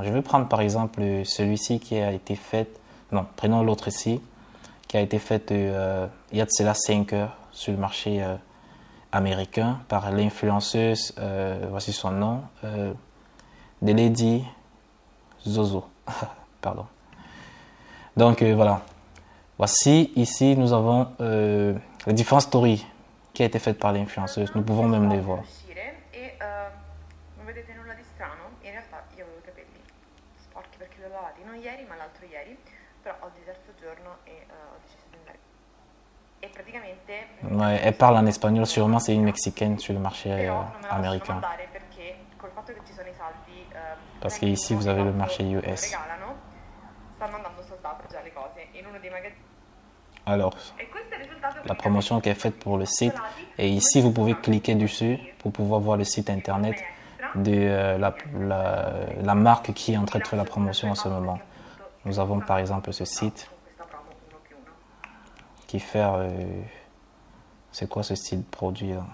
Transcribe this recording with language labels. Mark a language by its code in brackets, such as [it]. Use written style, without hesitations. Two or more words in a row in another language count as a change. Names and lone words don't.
[fr] Je vais prendre par exemple celui-ci qui a été fait, non, prenons l'autre ici, qui a été fait il y a de cela 5 heures sur le marché américain par l'influenceuse, voici son nom, de Lady Zozo. Pardon. Donc voilà. Voici ici nous avons les différentes stories qui a été faites par l'influenceuse. Nous pouvons même les voir. [it] Non vedete nulla di strano? In realtà io avevo i capelli sporchi perché li ho lavati non ieri ma l'altro ieri, però oggi è il terzo giorno e ho deciso di andare. E praticamente [fr] Ouais, elle parle en espagnol, sûrement c'est une mexicaine sur le marché [it] però non me la possono [fr] américain. [it] mandare perché col fatto che ci sono i saldi [fr] Parce qu'ici vous avez le marché [it] me lo [fr] US. [it] regalano, stanno andando soltanto già le cose in uno dei magazzini. [fr] Alors, [it] E questo è il risultato [fr] la promotion qui est faite pour le site. Et ici, vous pouvez cliquer dessus pour pouvoir voir le site internet de la marque qui est en train de faire la promotion en ce moment. Nous avons par exemple ce site qui fait... c'est quoi ce style de produit là?